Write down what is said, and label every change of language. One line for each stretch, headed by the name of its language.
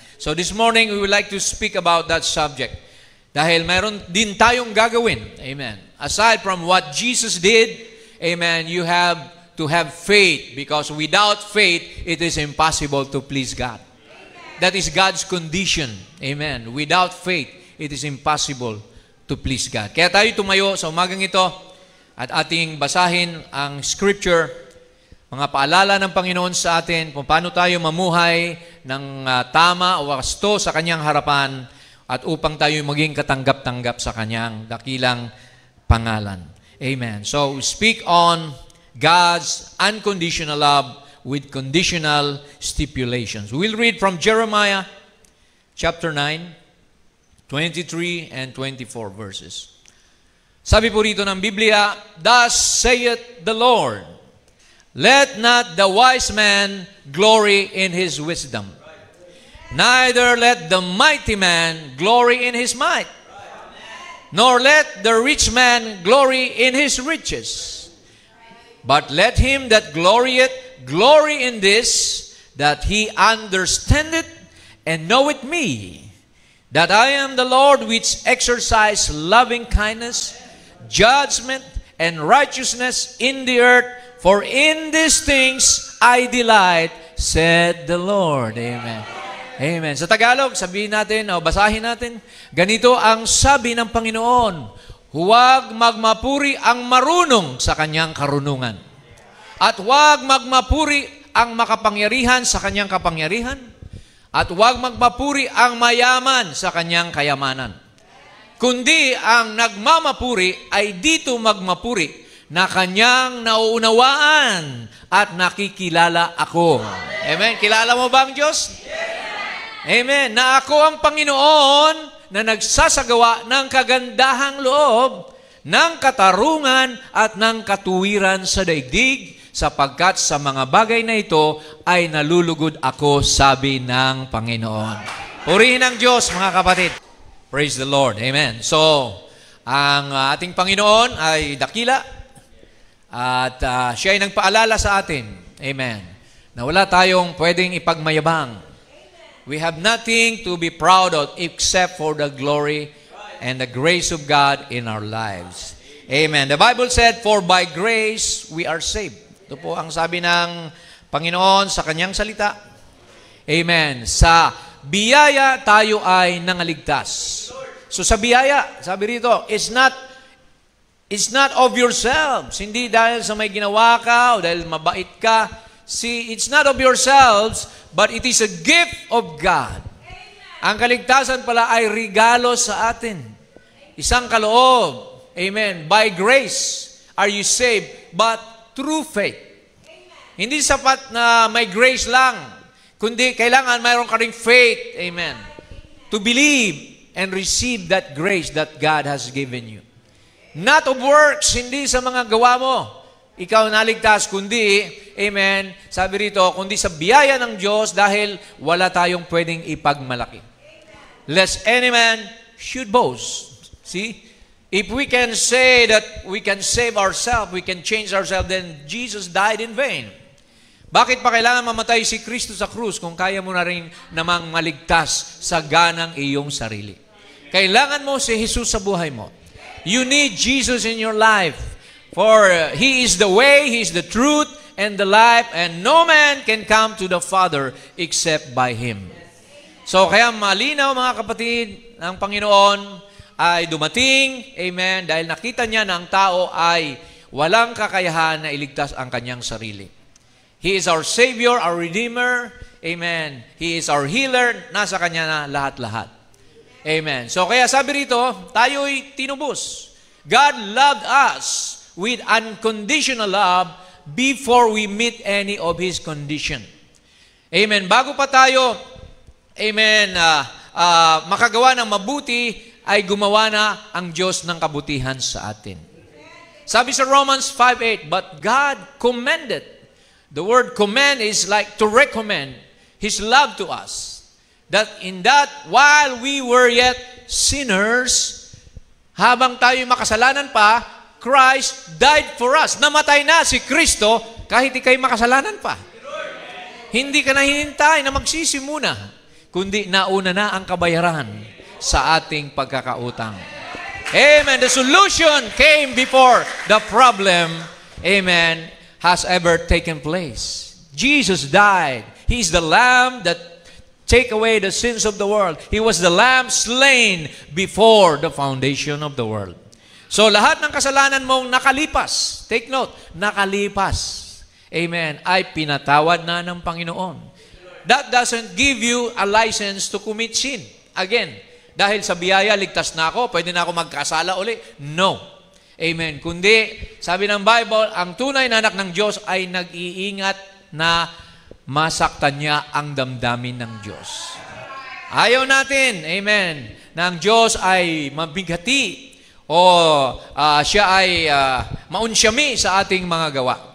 English: So this morning, we would like to speak about that subject.
Filipino: Dahil mayroon din tayong gagawin,
English: amen. Aside from what Jesus did, amen, you have to have faith, because without faith, it is impossible to please God. That is God's condition, amen. Without faith, it is impossible to please God.
Filipino: Kaya tayo tumayo sa umagang ito at ating basahin ang scripture, mga paalala ng Panginoon sa atin kung paano tayo mamuhay ng tama o wasto sa Kanyang harapan at upang tayo maging katanggap-tanggap sa Kanyang dakilang pangalan. Amen.
English: So, speak on God's unconditional love with conditional stipulations. We'll read from Jeremiah chapter 9, 23 and 24 verses.
Filipino: Sabi po rito ng Biblia,
English: thus saith the Lord, let not the wise man glory in his wisdom, neither let the mighty man glory in his might, nor let the rich man glory in his riches. But let him that glorieth glory in this, that he understandeth and knoweth me, that I am the Lord which exercise loving kindness, judgment, and righteousness in the earth, for in these things I delight, said the Lord. Amen. Amen.
Filipino: Sa Tagalog, sabihin natin, o basahin natin, ganito ang sabi ng Panginoon, huwag magmapuri ang marunong sa kanyang karunungan, at huwag magmapuri ang makapangyarihan sa kanyang kapangyarihan, at huwag magmapuri ang mayaman sa kanyang kayamanan. Kundi ang nagmamapuri ay dito magmapuri na kanyang nauunawaan at nakikilala ako. Amen? Kilala mo ba ang Diyos? Amen. Na ako ang Panginoon na nagsasagawa ng kagandahang loob, ng katarungan at ng katuwiran sa daigdig, sapagkat sa mga bagay na ito ay nalulugod ako, sabi ng Panginoon. Purihin ang Diyos, mga kapatid.
English: Praise the Lord.
Filipino: Amen. So, ang ating Panginoon ay dakila at siya ay nagpaalala sa atin. Amen. Na wala tayong pwedeng ipagmayabang.
English: We have nothing to be proud of except for the glory and the grace of God in our lives. Amen. The Bible said, for by grace we are saved.
Filipino: Ito po ang sabi ng Panginoon sa Kanyang salita. Amen. Sa biyaya tayo ay nangaligtas. So sa biyaya, sabi rito,
English: it's not of yourselves.
Filipino: Hindi dahil sa may ginawa ka o dahil mabait ka.
English: See, it's not of yourselves, but it is a gift of God.
Filipino: Ang kaligtasan pala ay regalo sa atin. Isang kaloob. Amen.
English: By grace are you saved, but through faith.
Filipino: Hindi sapat na may grace lang, kundi kailangan mayroon ka ring faith. Amen.
English: To believe and receive that grace that God has given you. Not of works,
Filipino: hindi sa mga gawa mo. ikaw naligtas, kundi, amen, sabi rito, kundi sa biyaya ng Diyos dahil wala tayong pwedeng ipagmalaki.
English: Lest any man should boast. See? If we can say that we can save ourselves, we can change ourselves, then Jesus died in vain.
Filipino: Bakit pa kailangan mamatay si Kristo sa krus kung kaya mo na rin namang maligtas sa ganang iyong sarili? Kailangan mo si Jesus sa buhay mo.
English: You need Jesus in your life. For He is the way, He is the truth, and the life, and no man can come to the Father except by Him.
Filipino: So, kaya malinaw mga kapatid, ang Panginoon ay dumating, amen, dahil nakita niya na ang tao ay walang kakayahan na iligtas ang kanyang sarili.
English: He is our Savior, our Redeemer, amen. He is our healer,
Filipino: nasa Kanya na lahat-lahat.
English: Amen. So,
Filipino: kaya sabi rito, tayo'y tinubos.
English: God loved us with unconditional love before we meet any of His condition. Amen.
Filipino: Bago pa tayo, amen, makagawa ng mabuti, ay gumawa na ang Diyos ng kabutihan sa atin. Sabi sa
English: Romans 5:8, but God commended. The word commend is like to recommend His love to us. That in that, while we were yet sinners,
Filipino: habang tayo makasalanan pa,
English: Christ died for us.
Filipino: Namatay na si Kristo kahit ikay makasalanan pa. Hindi ka na hinintay na magsisi muna, kundi nauna na ang kabayaran sa ating pagkakautang. Amen.
English: The solution came before the problem, amen, has ever taken place. Jesus died. He is the Lamb that take away the sins of the world. He was the Lamb slain before the foundation of the world.
Filipino: So, lahat ng kasalanan mong nakalipas,
English: take note,
Filipino: nakalipas, amen, ay pinatawad na ng Panginoon.
English: That doesn't give you a license to commit sin.
Filipino: Again, dahil sa biyaya, ligtas na ako, pwede na ako magkasala uli. No. Amen. Kundi, sabi ng Bible, ang tunay na anak ng Diyos ay nag-iingat na masaktan niya ang damdamin ng Diyos. Ayaw natin, amen, na ang Diyos ay mabigati o siya ay maunsyami sa ating mga gawa.